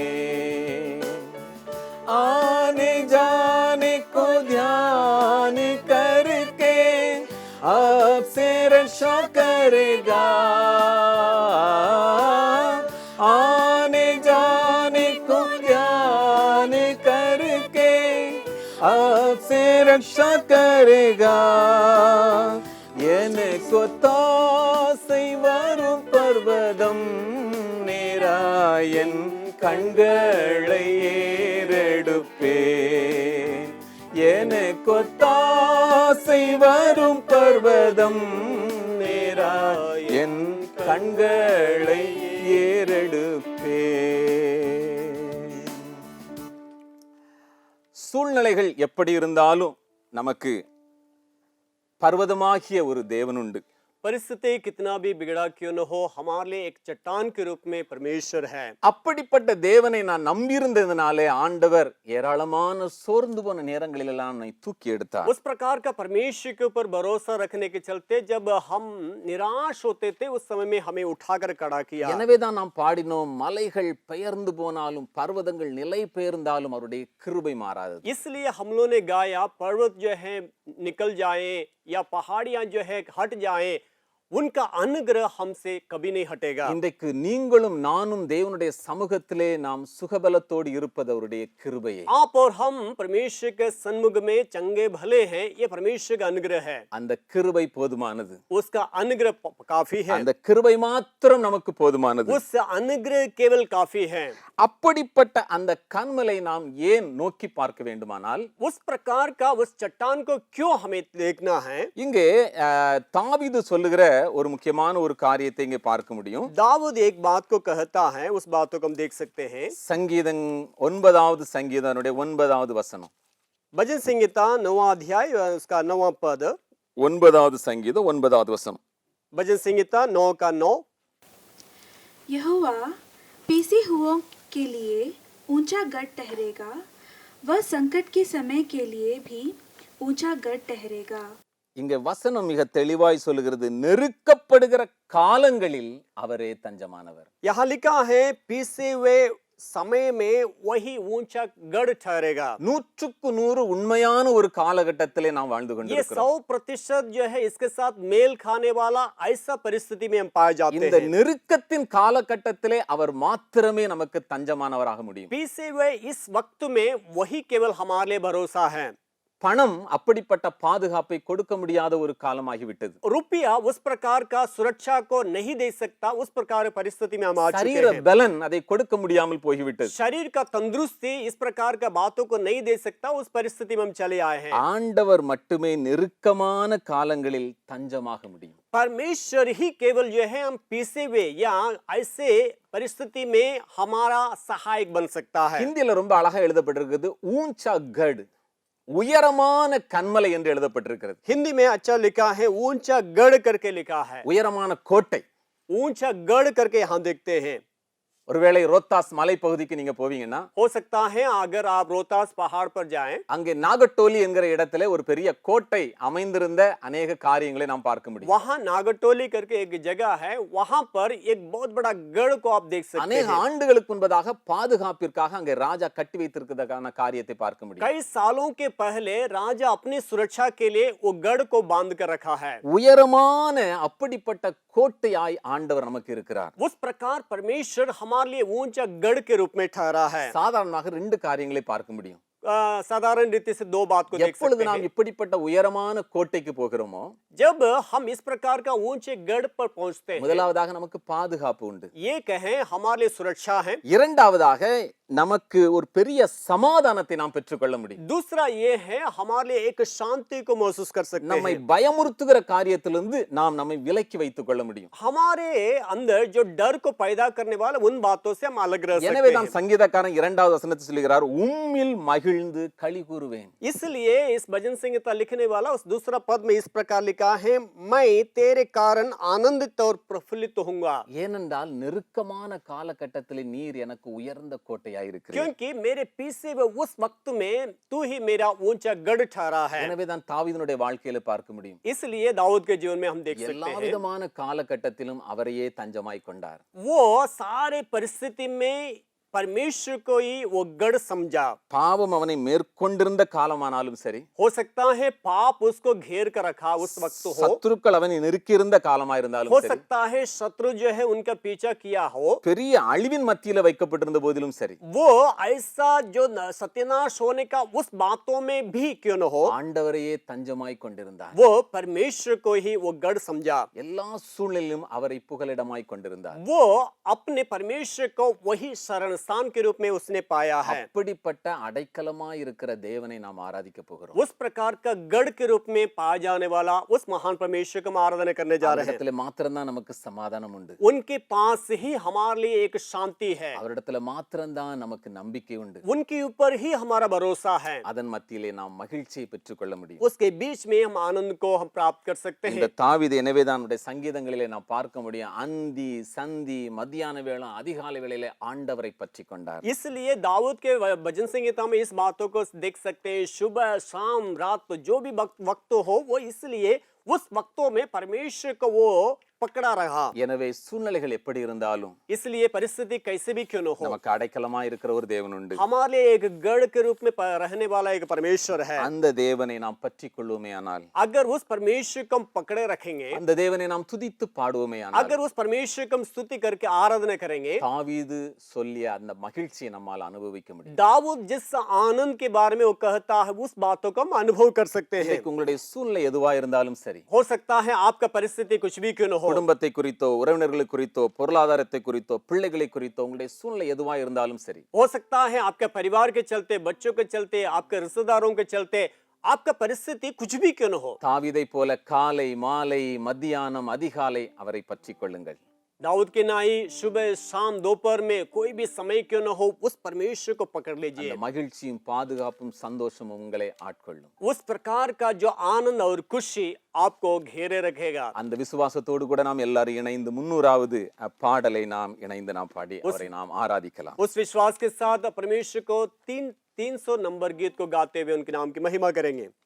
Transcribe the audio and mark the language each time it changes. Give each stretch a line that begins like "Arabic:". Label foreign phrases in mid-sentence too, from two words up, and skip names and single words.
Hindi: आने जाने को ध्यान करके आपसे रक्षा करेगा। आने जाने को ध्यान करके आपसे रक्षा करेगा।
Tamil: எனக்கு தாசை வரும் பர்வதம் நேராயன் கண்களை ஏறெடுப்பே। எனக்கு தாசை வரும் பர்வதம் நேராயன் கண்களை ஏறெடுப்பே। சூழ்நிலைகள் எப்படி இருந்தாலும் நமக்கு பர்வதமாகிய ஒரு தேவனுண்டு।
Hindi: परिस्थिति कितना भी बिगड़ा क्यों न हो, हमारे लिए एक चट्टान के रूप में परमेश्वर है।
Tamil: அப்படிப்பட்ட தேவனை நான் நம்பியிருந்ததினாலே ஆண்டவர் ஏராளமான சோர்ந்து போன நேரங்களில் எல்லாம் என்னை தூக்கி எடுத்தார்।
Hindi: उस प्रकार का परमेश्वर के ऊपर भरोसा रखने के चलते जब हम निराश होते थे, उस समय में हमें उठाकर खड़ा किया।
Tamil: எனவே தான் நாம் பாடினோம், மலைகள் பெயர்ந்து போனாலும் பர்வதங்கள் நிலை பெயர்ந்தாலும் அவருடைய கிருபை மாறாதது।
Hindi: इसलिए हम लोगों ने गाया, पर्वत जो है निकल जाए या पहाड़ियां जो है हट जाए, उनका अनुग्रह हमसे कभी नहीं हटेगा।
Tamil: இன்றைக்கு நீங்களும் நானும் தேவனுடைய சமூகத்திலே நாம் சுகபலத்தோடு இருப்பது அவருடைய கிருபையே।
Hindi: आप और हम परमेश्वर के सन्मुख में चंगे भले हैं, ये परमेश्वर का अनुग्रह है।
Tamil: அந்த கிருபை போதுமானது।
Hindi: उसका अनुग्रह काफी है।
Tamil: அந்த கிருபை மாத்திரம் நமக்கு போதுமானது।
Hindi: उस अनुग्रह केवल काफी है।
Tamil: அப்படிப்பட்ட அந்த கன்மலை நாம் ஏன் நோக்கி பார்க்க வேண்டுமானால்,
Hindi: उस प्रकार का उस चट्टान को क्यों हमें देखना है?
Tamil: இங்கே தாவீது சொல்லுகிற ஒரு முக்கியமான ஒரு காரியத்தை இங்கே பார்க்க முடியும்।
Hindi: दाऊद एक बात को कहता है, उस बात को हम देख सकते हैं।
Tamil: சங்கீதம் 9வது சங்கீதனுடைய 9வது வசனம்।
Hindi: भजन संहिता 9वां अध्याय उसका 9वां पद।
Tamil: 9வது சங்கீதம் 9வது வசனம்।
Hindi: भजन संहिता 9 का 9। यहोवा पीसे हुओं के लिए ऊंचा गढ़ ठहरेगा, वह संकट के समय के लिए भी ऊंचा गढ़ ठहरेगा।
Tamil: இங்க வசனம் மிக தெளிவாய் சொல்லுகிறது, நெருக்கப்படுகிற காலங்களில் அவரே தஞ்சமானவர்।
Hindi: यहाँ लिखा है, पीसे हुए समय में वही ऊंचा गढ़ ठहरेगा।
Tamil: 100க்கு 100 உண்மையான ஒரு காலகட்டத்திலே நாம் வாழ்ந்து
Hindi: ये
Tamil: கொண்டிருக்கிறோம்।
Hindi: 100% जो है इसके साथ मेल खाने वाला ऐसा परिस्थिति में हम पाए जाते
Tamil: இந்த
Hindi: हैं।
Tamil: நெருக்கத்தின் காலகட்டத்திலே அவர் மாத்திரமே நமக்கு தஞ்சமானவராக முடியும்।
Hindi: पीसे हुए इस वक्त में वही केवल हमारे लिए भरोसा है।
Tamil: பணம் அப்படிப்பட்ட பாதுகாப்பை கொடுக்க முடியாத ஒரு காலமாகிவிட்டது।
Hindi: रुपया उस प्रकार का सुरक्षा को नहीं दे सकता, उस प्रकार की परिस्थिति में हम आ चुके
Tamil: சரீர
Hindi: हैं।
Tamil: பலன் அதை கொடுக்க முடியாமல் போய்விட்டது।
Hindi: शरीर का तंदुरुस्ती इस प्रकार का बातों को नहीं दे सकता, उस परिस्थिति में हम चले आए हैं।
Tamil: ஆண்டவர் மட்டுமே நெருக்கமான காலங்களில் தஞ்சமாக முடியும்।
Hindi: परमेश्वर ही केवल जो है हम पीसे हुए या ऐसे परिस्थिति में हमारा सहायक बन सकता है।
Tamil: ஹிந்தியில ரொம்ப அழகா எழுதப்பட்டிருக்குது,
Hindi: ऊंचा गढ़,
Tamil: உயரமான கன்மலை என்று எழுதப்பட்டிருக்கிறது।
Hindi: हिंदी में अच्छा लिखा है, ऊंचा गढ़ करके लिखा है।
Tamil: உயரமான கோட்டை।
Hindi: ऊंचा गढ़ करके यहाँ देखते हैं।
Tamil: ஒருவேளை ரோத்தாஸ் மலைப்பகுதிக்கு நீங்க போவீங்கன்னா,
Hindi: हो सकता है अगर आप रोहतास पहाड़ पर जाएं,
Tamil: அங்கே நாகட்டோலி என்கிற இடத்திலே ஒரு பெரிய கோட்டை அமைந்திருந்த अनेक காரியங்களை நாம் பார்க்க முடியும்।
Hindi: वहां नागटोली करके एक जगह है, वहां पर एक बहुत बड़ा गढ़ को आप देख सकते अनेक हैं।
Tamil: ஆண்டுகளுக்கு முன்பதாக பாதுகாப்பிற்காக அங்கே ராஜா கட்டி வைத்திருக்கிறதுக்கான காரியத்தை பார்க்க முடியும்।
Hindi: कई सालों के पहले राजा अपनी सुरक्षा के लिए वो गढ़ को बांध कर रखा है।
Tamil: உயரமான அப்படிப்பட்ட கோட்டையாய் ஆண்டவர் நமக்கு இருக்கிறார்।
Hindi: उस प्रकार परमेश्वर हमारे लिए ऊंचा गढ़ के रूप में ठहरा है।
Tamil: சாதாரணமாக 2 காரியங்களை பார்க்க முடியும்।
Hindi: साधारण रीति से 2 बात को देख
Tamil: எப்பொழுது
Hindi: सकते
Tamil: நாம்
Hindi: हैं।
Tamil: இப்படிப்பட்ட உயரமான கோட்டைக்கு போகிறோமோ,
Hindi: जब हम इस प्रकार का ऊंचे गढ़ पर पहुंचते हैं,
Tamil: முதலாவதாக நமக்கு பாதுகாப்பு உண்டு।
Hindi: ये कहें हमारे लिए सुरक्षा है।
Tamil: இரண்டாவதாக நமக்கு ஒரு பெரிய சமாதானத்தை நாம் பெற்றுக்கொள்ள முடியும்।
Hindi: दूसरा ये है हमारे लिए एक शांति को महसूस कर सकते
Tamil: நம்மை
Hindi: हैं।
Tamil: பயமுறுத்துகிற காரியத்திலிருந்து நாம் நம்மை விலக்கி வைத்துக் கொள்ள முடியும்।
Hindi: हमारे अंदर जो डर को पैदा करने वाले उन बातों से हम अलग रह
Tamil: எனவே
Hindi: सकते
Tamil: தான்
Hindi: हैं।
Tamil: சங்கீதக்காரன் 2வது வசனத்தில் சொல்கிறார், உம்மில் மகிழ மகிழ்ந்து களி கூறுவேன்.
Hindi: इसलिए इस भजन संहिता लिखने वाला उस दूसरा पद में इस प्रकार लिखा है, मैं तेरे कारण आनंदित और प्रफुल्लित होऊंगा,
Tamil: ஏனென்றால் நெருக்கமான காலகட்டத்தில் நீர் எனக்கு உயர்ந்த கோட்டையாயிருக்கிறீர்.
Hindi: क्योंकि मेरे पीछे हुए उस वक्त में तू ही मेरा ऊंचा गढ़ ठहरा है।
Tamil: எனவே தான் தாவீதுனுடைய வாழ்க்கையில பார்க்க முடியும்.
Hindi: इसलिए दाऊद के जीवन में हम देख सकते
Tamil: எல்லா
Hindi: हैं
Tamil: விதமான காலகட்டத்திலும் அவரையே தஞ்சமாய் கொண்டார்.
Hindi: वो सारे परिस्थिति में परमेश्वर को ही वो गढ़ समझा।
Tamil: பாவம் அவனை மேற்கொண்டிருந்த காலமானாலும் சரி,
Hindi: हो सकता है पाप उसको घेर कर रखा उस वक्त हो
Tamil: சத்துருக்கள் அவனை நெருக்கியிருந்த காலமாயிருந்தாலும் சரி,
Hindi: सकता है शत्रु जो है उनका पीछा किया हो,
Tamil: பெரிய அழிவின் மத்தியில வைக்கப்பட்டிருந்த போதிலும் சரி,
Hindi: वो ऐसा जो सत्यानाश होने का उस बातों में भी क्यों न हो,
Tamil: ஆண்டவரையே தஞ்சமாய் கொண்டிருந்தார்.
Hindi: वो परमेश्वर को ही वो गढ़ समझा।
Tamil: எல்லா சூழ்நிலையிலும் அவரை புகலிடமாய் கொண்டிருந்தார்.
Hindi: वो अपने परमेश्वर को वही शरण स्थान के रूप में उसने पाया है।
Tamil: அப்படிப்பட்ட அடைக்கலமாய் இருக்கிற தேவனை நாம் ஆராதிக்க போகிறோம்.
Hindi: उस प्रकार का गढ़ के रूप में पाया जाने वाला उस महान परमेश्वर को हम आराधना करने जा रहे हैं।
Tamil: அவரிடத்துல மாத்திரம்தான் நமக்கு சமாதானம் உண்டு.
Hindi: उनके पास ही हमारे लिए एक शांति है,
Tamil: அவரிடத்துல மாத்திரம்தான் நமக்கு நம்பிக்கை உண்டு.
Hindi: उनके ऊपर ही हमारा भरोसा है।
Tamil: அதன் மத்தியிலே நாம் மகிழ்ச்சியை பெற்றுக்கொள்ள முடியும்.
Hindi: उसके बीच में हम आनंद को हम प्राप्त कर सकते
Tamil: இந்த
Hindi: हैं।
Tamil: தாவீது எனவேதான் அவருடைய சங்கீதங்களிலே நாம் பார்க்க முடியும், அந்தி சந்தி மத்தியான வேளை அதிகாலை வேளையிலே ஆண்டவரை பற்றி கொண்டார்.
Hindi: इसलिए दाऊद के भजन संहिता में इस बातों को देख सकते हैं, सुबह शाम रात जो भी वक्त हो, वो इसलिए उस वक्तों में परमेश्वर को वो पकड़ा रहा।
Tamil: எனவே சூழ்நிலைகள் எப்படி இருந்தாலும்
Hindi: इसलिए परिस्थिति कैसे भी क्यों न हो,
Tamil: நமக்கு அடைக்கலமாய் இருக்கிற ஒரு தேவன் உண்டு.
Hindi: हमारे लिए एक गढ़ के रूप में रहने वाला एक परमेश्वर है।
Tamil: அந்த தேவனை நாம் பற்றிக் கொள்வோமேயானால்,
Hindi: अगर उस परमेश्वर को हम पकड़े रखेंगे,
Tamil: அந்த தேவனை நாம் துதித்து பாடுவோமேயானால்,
Hindi: अगर उस परमेश्वर को हम स्तुति करके आराधना करेंगे,
Tamil: தாவீது சொல்லிய அந்த மகிழ்ச்சியை நம்மால் அனுபவிக்க முடியும்.
Hindi: दाऊद जिस आनंद के बारे में वो कहता है, उस बातों को हम अनुभव कर सकते हैं।
Tamil: இன்னைக்கு உங்களுடைய சூழ்நிலை எதுவா இருந்தாலும் சரி,
Hindi: हो सकता है आपका परिस्थिति कुछ भी क्यों न हो,
Tamil: குடும்பத்தை குறித்தோ உறவினர்களை குறித்தோ பொருளாதாரத்தை குறித்தோ பிள்ளைகளை குறித்தோ உங்களுடைய சூழ்நிலை எதுவா இருந்தாலும் சரி,
Hindi: हो सकता है आपके परिवार के चलते, बच्चों के चलते, आपके रिश्तेदारों के चलते आपका परिस्थिति कुछ भी क्यों न हो,
Tamil: தாவீதை போல காலை மாலை மத்தியானம் அதிகாலை அவரை பற்றிக் கொள்ளுங்கள்.
Hindi: दाऊद के नाई सुबह शाम दोपहर में कोई भी समय क्यों न हो, उस परमेश्वर को पकड़ लीजिए।
Tamil: அந்த மகிழ்ச்சியும் பாதுகாப்பும் சந்தோஷமும் உங்களை ஆட்கொள்ளும்.
Hindi: उस प्रकार का जो आनंद और खुशी आपको घेरे रखेगा।
Tamil: அந்த விசுவாசத்தோடு கூட நாம் எல்லாரும் இணைந்து 300வது பாடலை நாம் இணைந்து நாம் பாடி அவரை நாம் ஆராதிக்கலாம்.
Hindi: उस विश्वास के साथ परमेश्वर को 300 नंबर गीत को गाते हुए उनके नाम की महिमा करेंगे।